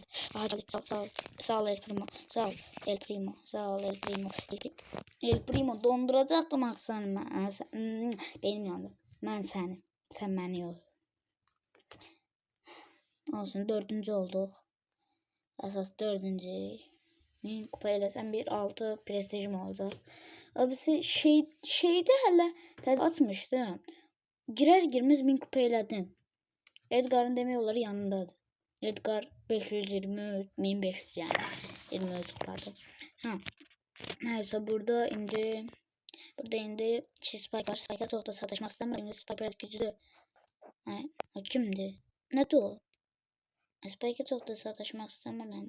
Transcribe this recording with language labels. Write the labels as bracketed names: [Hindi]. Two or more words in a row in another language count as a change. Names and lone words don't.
[Turkish] Aha sağ ol El Primo. El Primo donduracaktım aksanımı. Benim yandım. Ben seni. Sen beni yok. Olsun 4. olduk. Esas 4. [Azerbaijani] Min kupa eləsəm 1-6 prestijim olacaq. Abisi şeyde hələ təzə açmışdım. Girməz 1000 kupa elədim. Edgar'ın demək olar yanındadır. Edgar 523 1500 yani 23 pardon. Ha. Neyse burada indi Spike var. [Turkish] Spike'a çok da sataşmak istemiyorum. Spike biraz güçlü. Kimdi? Ne de o? Spike'a çok da sataşmak istemiyorum.